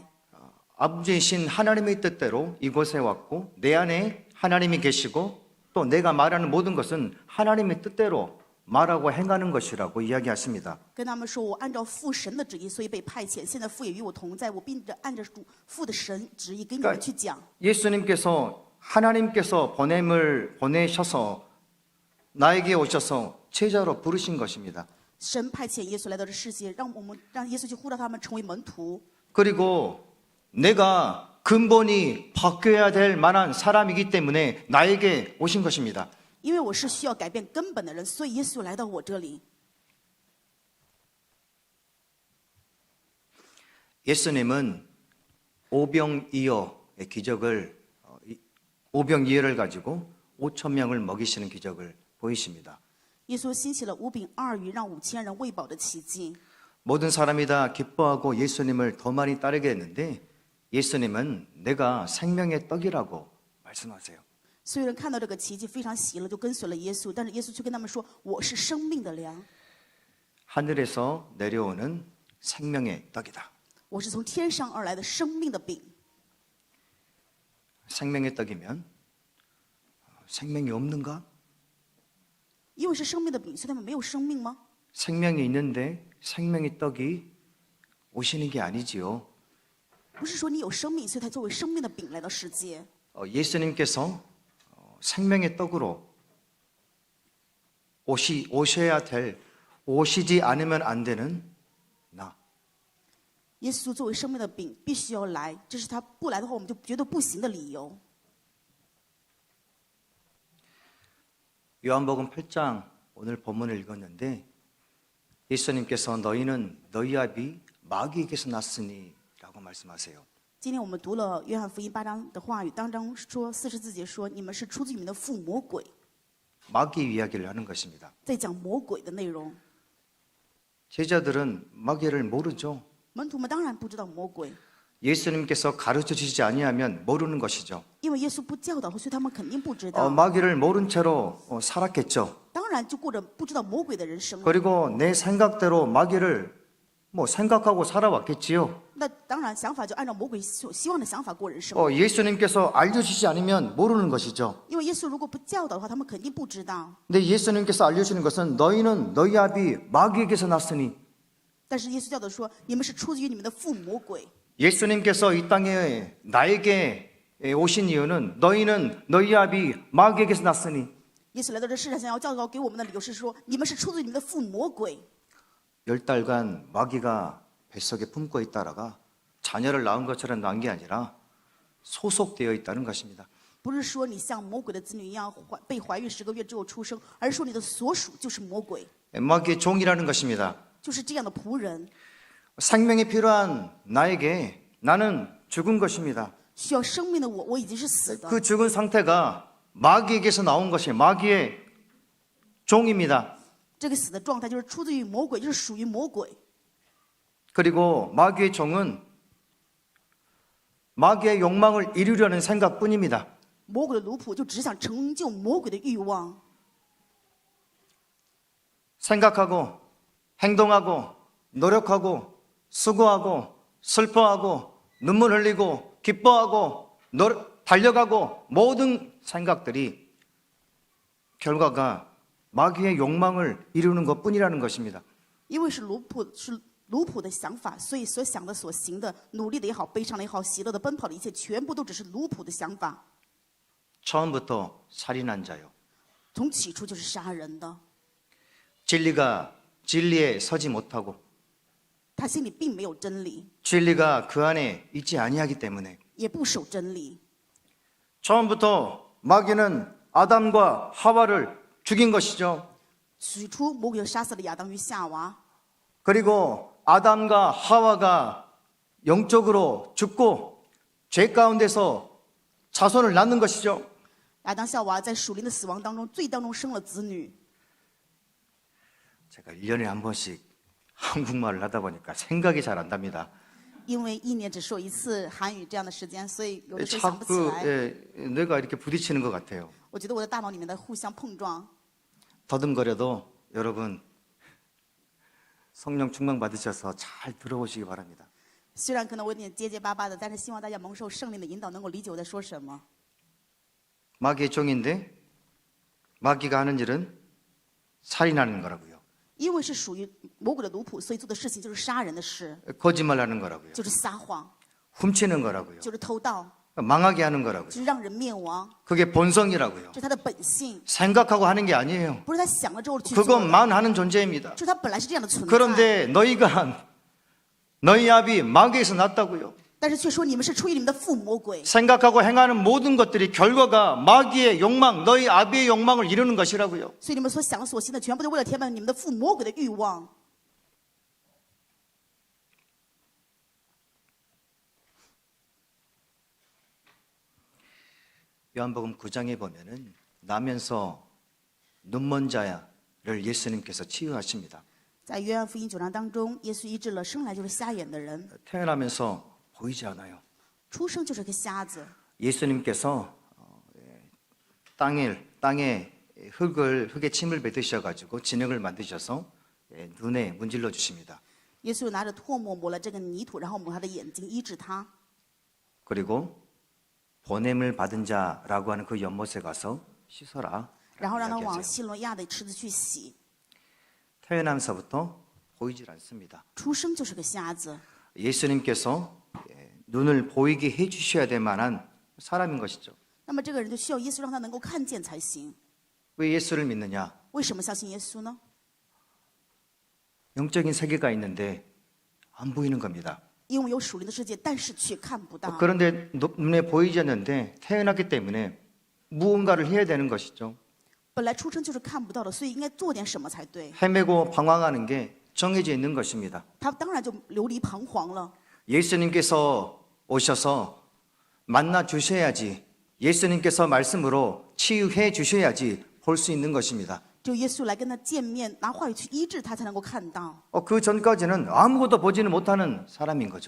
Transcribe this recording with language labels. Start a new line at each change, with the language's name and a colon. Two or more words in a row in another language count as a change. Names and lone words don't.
Korean: 아버지이신 하나님의 뜻대로 이곳에 왔고 내 안에 하나님이 계시고 또 내가 말하는 모든 것은 하나님의 뜻대로 말하고 행하는 것이라고 이야기하십니다. ”
Chinese: 跟他们说：“我按照父神的旨意，所以被派遣。现在父也与我同在，我并着按着主父的神旨意给你们去讲。
Korean: 예수님께서 하나님께서 보내셔서 나에게 오셔서 제자로 부르신 것입니다.
Chinese: 神派遣耶稣来到这世界，让耶稣去呼召他们成为门徒。
Korean: 그리고 내가 근본이 바뀌어야 될 만한 사람이기 때문에 나에게 오신 것입니다.
Chinese: 因为我是需要改变根本的人，所以耶稣来到我这里。
Korean: 예수님은 오병이어의 기적을 오병이어를 가지고 5천 명을 먹이시는 기적을 보이십니다.
Chinese: 耶稣兴起了5饼2鱼，让5000人喂饱的奇迹。
Korean: 모든 사람이 다 기뻐하고 예수님을 더 많이 따르게 했는데 예수님은 내가 생명의 떡이라고 말씀하세요.
Chinese: 所有人看到这个奇迹非常喜乐，就跟随了耶稣。但是耶稣却跟他们说：“我是生命的粮，
Korean: 하늘에서 내려오는 생명의 떡이다.
Chinese: 我是从天上而来的生命的饼。
Korean: 생명의 떡이면 생명이 없는가?
Chinese: 因为是生命的饼，所以他们没有生命吗？
Korean: 생명이 있는데 생명의 떡이 오시는 게 아니지요.
Chinese: 不是说你有生命，所以才作为生命的饼来到世界。
Korean: 예수님께서 생명의 떡으로 오셔야 될, 오시지 않으면 안 되는 나.
Chinese: 耶稣作为生命的饼，必须要来，这是他不来的话，我们就觉得不行的理由。
Korean: 요한복음 8장 오늘 본문을 읽었는데 예수님께서 너희는 너희 아비 마귀에게서 났으니 라고 말씀하세요.
Chinese: 今天我们读了约翰福音8章的话语，当中说44节说：“你们是出自于你们的父魔鬼。
Korean: 마귀 이야기를 하는 것입니다. ”
Chinese: 在讲魔鬼的内容。
Korean: 제자들은 마귀를 모르죠.
Chinese: 门徒们当然不知道魔鬼，
Korean: 예수님께서 가르쳐 주시지 아니하면 모르는 것이죠.
Chinese: 因为耶稣不教导，所以他们肯定不知道。
Korean: 마귀를 모른 채로 살았겠죠.
Chinese: 当然就过着不知道魔鬼的人生了。
Korean: 그리고 내 생각대로 마귀를 생각하고 살아왔겠지요.
Chinese: 那当然，想法就按照魔鬼所希望的想法过人生。
Korean: 예수님께서 알려주시지 않으면 모르는 것이죠.
Chinese: 因为耶稣如果不教导的话，他们肯定不知道。
Korean: 근데 예수님께서 알려주시는 것은 너희는 너희 아비 마귀에게서 났으니
Chinese: 但是耶稣教导说，你们是出自于你们的父魔鬼。
Korean: 예수님께서 이 땅에 나에게 오신 이유는 너희는 너희 아비 마귀에게서 났으니
Chinese: 耶稣来到这世上，想要教导给我们的理由是说，你们是出自于你们的父魔鬼。
Korean: 10달간 마귀가 뱃속에 품고 있다가 자녀를 낳은 것처럼 낳은 게 아니라 소속되어 있다는 것입니다.
Chinese: 不是说你像魔鬼的子女一样被怀孕10个月之后出生，而是说你的所属就是魔鬼，
Korean: 마귀의 종이라는 것입니다.
Chinese: 就是这样的仆人。
Korean: 생명이 필요한 나에게 나는 죽은 것입니다.
Chinese: 需要生命的我已经是死的。
Korean: 그 죽은 상태가 마귀에게서 나온 것이 마귀의 종입니다.
Chinese: 这个死的状态就是出自于魔鬼，就是属于魔鬼。
Korean: 그리고 마귀의 종은 마귀의 욕망을 이루려는 생각뿐입니다.
Chinese: 魔鬼的奴仆就只想成就魔鬼的欲望，
Korean: 생각하고 행동하고 노력하고 수고하고 슬퍼하고 눈물 흘리고 기뻐하고 달려가고 모든 생각들이 결과가 마귀의 욕망을 이루는 것뿐이라는 것입니다.
Chinese: 因为是奴仆的想法，所以所想的、所行的、努力的也好、悲伤的也好、喜乐的、奔跑的一切，全部都只是奴仆的想法。
Korean: 처음부터 살인한 자요.
Chinese: 从起初就是杀人的，
Korean: 진리가 진리에 서지 못하고
Chinese: 他心里并没有真理，
Korean: 진리가 그 안에 있지 아니하기 때문에
Chinese: 也不守真理。
Korean: 처음부터 마귀는 아담과 하와를 죽인 것이죠.
Chinese: 起初魔鬼就杀死了亚当与夏娃，
Korean: 그리고 아담과 하와가 영적으로 죽고 죄 가운데서 자손을 낳는 것이죠.
Chinese: 亚当夏娃在属灵的死亡当中，罪当中生了子女。
Korean: 제가 1년에 한 번씩 한국말을 하다 보니까 생각이 잘 안 납니다.
Chinese: 因为一年只说一次韩语这样的时间，所以有的时候想不起
Korean: 자꾸
Chinese: 来。
Korean: 뇌가 이렇게 부딪히는 것 같아요.
Chinese: 我觉得我的大脑里面在互相碰撞。
Korean: 더듬거려도 여러분 성령 충만 받으셔서 잘 들어보시기 바랍니다.
Chinese: 虽然可能我有点结结巴巴的，但是希望大家蒙受圣灵的引导，能够理解我在说什么。
Korean: 마귀의 종인데 마귀가 하는 일은 살인하는 거라고요.
Chinese: 因为是属于魔鬼的奴仆，所以做的事情就是杀人的事，
Korean: 거짓말하는 거라고요.
Chinese: 就是撒谎，
Korean: 훔치는 거라고요.
Chinese: 就是偷盗，
Korean: 망하게 하는 거라고요.
Chinese: 就是让人灭亡，
Korean: 그게 본성이라고요.
Chinese: 这是他的本性，
Korean: 생각하고 하는 게 아니에요.
Chinese: 不是他想了之后去做的，
Korean: 그것만 하는 존재입니다.
Chinese: 就是他本来是这样的存在。
Korean: 그런데 너희 아비 마귀에서 났다고요.
Chinese: 但是却说你们是出于你们的父魔鬼，
Korean: 생각하고 행하는 모든 것들이 결과가 마귀의 욕망, 너희 아비의 욕망을 이루는 것이라고요.
Chinese: 所以你们所想所行的全部都为了填满你们的父魔鬼的欲望。
Korean: 요한복음 9장에 보면은 나면서 눈먼 자를 예수님께서 치유하십니다.
Chinese: 在约翰福音9章当中，耶稣医治了生来就是瞎眼的人，
Korean: 태어나면서 보이지 않아요.
Chinese: 出生就是个瞎子。
Korean: 예수님께서 땅에 흙에 침을 뱉으셔가지고 진흙을 만드셔서 눈에 문질러 주십니다.
Chinese: 耶稣拿着唾沫抹了这个泥土，然后抹他的眼睛，医治他。
Korean: 그리고 보냄을 받은 자라고 하는 그 연못에 가서 씻어라.
Chinese: 然后让他往西罗亚的池子去洗。
Korean: 태어나면서부터 보이질 않습니다.
Chinese: 出生就是个瞎子，
Korean: 예수님께서 눈을 보이게 해주셔야 될 만한 사람인 것이죠.
Chinese: 那么这个人就需要耶稣让他能够看见才行。
Korean: 왜 예수를 믿느냐?
Chinese: 为什么相信耶稣呢？
Korean: 영적인 세계가 있는데 안 보이는 겁니다.
Chinese: 因为有属灵的世界，但是却看不到。
Korean: 그런데 눈에 보이지 않는데 태어났기 때문에 무언가를 해야 되는 것이죠.
Chinese: 本来出生就是看不到的，所以应该做点什么才对。
Korean: 헤매고 방황하는 게 정해져 있는 것입니다.
Chinese: 他当然就流离彷徨了。
Korean: 예수님께서 오셔서 만나 주셔야지, 예수님께서 말씀으로 치유해 주셔야지 볼 수 있는 것입니다.
Chinese: 只有耶稣来跟他见面，拿话语去医治他，才能够看到。
Korean: 그 전까지는 아무것도 보지는 못하는 사람인 거죠.